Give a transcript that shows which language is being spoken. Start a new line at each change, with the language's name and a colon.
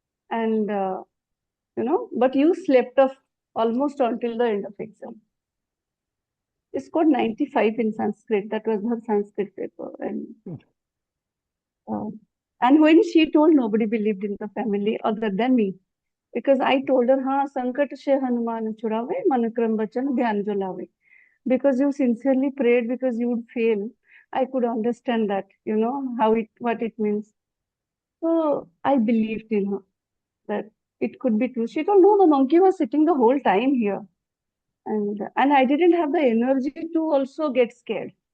English: And, but you slept off almost until the end of exam. She scored 95 in Sanskrit. That was her Sanskrit paper. And when she told, nobody believed in the family other than me. Because I told her,
Hindi: हाँ संकट से हनुमान छुड़ावे मन क्रम वचन ध्यान जो लावे.
English: Because you sincerely prayed because you would fail. I could understand that, what it means. So I believed in her that it could be true. She told, no, the monkey was sitting the whole time here. And I didn't have the energy to also get scared.